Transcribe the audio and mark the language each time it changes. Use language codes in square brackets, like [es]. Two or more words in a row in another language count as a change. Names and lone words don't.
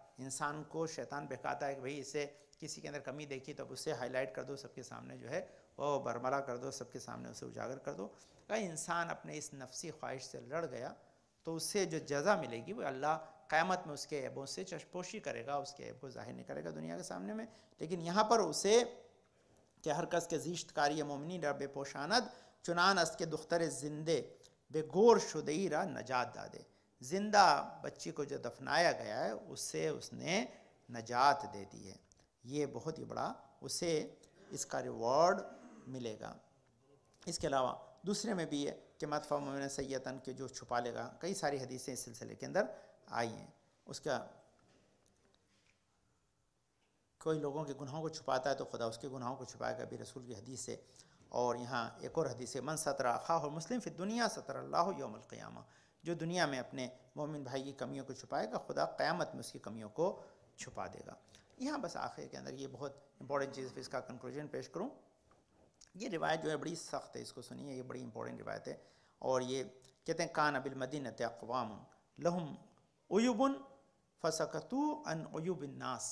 [ur] انسان کو شیطان بہکاتا ہے کہ بھئی اسے کسی کے اندر کمی دیکھی تو اب اسے ہائی لائٹ کر دو، سب کے سامنے جو ہے وہ برملا کر دو، سب کے سامنے اسے اجاگر کر دو۔ اگر انسان اپنے اس نفسی خواہش سے لڑ گیا تو اس سے جو جزا ملے گی وہ اللہ قیامت میں اس کے عیبوں سے چشم پوشی کرے گا، اس کے عیب کو ظاہر نہیں کرے گا دنیا کے سامنے میں، لیکن یہاں پر اسے کہ [fa] ہر کس کے زیشت کاری مومنی رب پوشاند چنان است کے دختر زندے بے گور شدئی را نجات دادے، [ur] زندہ بچی کو جو دفنایا گیا ہے اس سے اس نے نجات دے دی ہے، یہ بہت ہی بڑا اسے اس کا ریوارڈ ملے گا۔ اس کے علاوہ دوسرے میں بھی ہے کہ [ar] مدفع مومن سیئتاً [ur] کہ جو چھپا لے گا، کئی ساری حدیثیں اس سلسلے کے اندر آئی ہیں۔ اس کا کوئی لوگوں کے گناہوں کو چھپاتا ہے تو خدا اس کے گناہوں کو چھپائے گا بھی، رسول کی حدیث ہے۔ اور یہاں ایک اور حدیث ہے [ar] من ستر اخاہ المسلم فی الدنیا ستر اللہ یوم القیامہ، [ur] جو دنیا میں اپنے مومن بھائی کی کمیوں کو چھپائے گا خدا قیامت میں اس کی کمیوں کو چھپا دے گا۔ یہاں بس آخر کے اندر یہ بہت امپورٹنٹ چیز، اس کا کنکلوژن پیش کروں، یہ روایت جو ہے بڑی سخت ہے، اس کو سنیے، یہ بڑی امپورٹنٹ روایت ہے، اور یہ کہتے ہیں [ar] کان بالمدینۃ اقوام لہم عیوب فسکتوا عن عیوب الناس۔